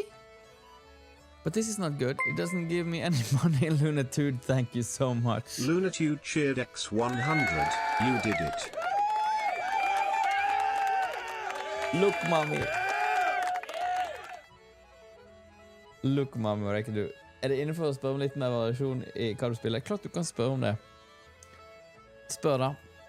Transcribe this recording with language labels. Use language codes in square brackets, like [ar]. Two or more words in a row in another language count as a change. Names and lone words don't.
[en] But this is not good. It doesn't give me any money, Lunatude. Thank you so much. Lunatude cheered X100. You did it. Look, mommy. Look, mommy, [no] hva rekker du? Er det innenfor å spørre om litt mer variasjon i hva du spiller? Klart du kan spørre om det. Spør da.